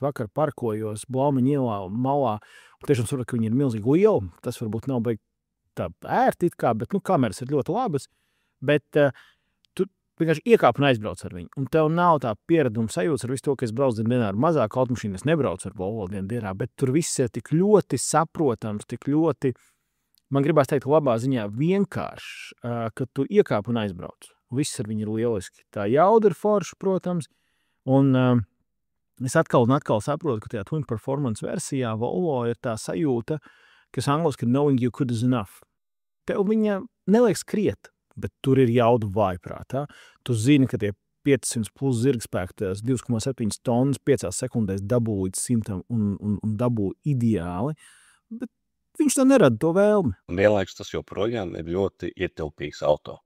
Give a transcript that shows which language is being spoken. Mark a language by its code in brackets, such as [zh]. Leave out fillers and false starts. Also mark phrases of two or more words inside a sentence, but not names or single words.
[lv] vakar parkojos Blaumaņa ielā malā, un tiešām saprotu, ka viņa ir milzīgu ielu, tas varbūt nav baigi tā ērti it kā, bet, kameras ir ļoti labas, bet tu vienkārši iekāp un aizbrauc ar viņu, un tev nav tā piereduma sajūta ar visu to, ka es braucu dienā ar mazāku automašīnu, es nebraucu ar Volvo dienā, bet tur viss ir tik ļoti saprotams, tik ļoti, man gribās teikt, labā ziņā vienkārši, ka tu iekāp un aizbrauc. Viss ar viņu ir lieliski. Tā jauda ir forša, protams, un es atkal un atkal saprotu, ka tajā Twin Performance versijā Volvo ir tā sajūta, kas angliski ir [en] knowing you could is enough. [lv] Tev viņa neliek skriet, bet tur ir jauda vājprātā. Tu zini, ka tie 500 plus zirgspēku, 2,7 tonnas 5 sekundēs dabū līdz 100 un dabū ideāli, bet viņš tā nerada to vēlmi. Un vienlaikus tas joprojām ir ļoti ietilpīgs auto.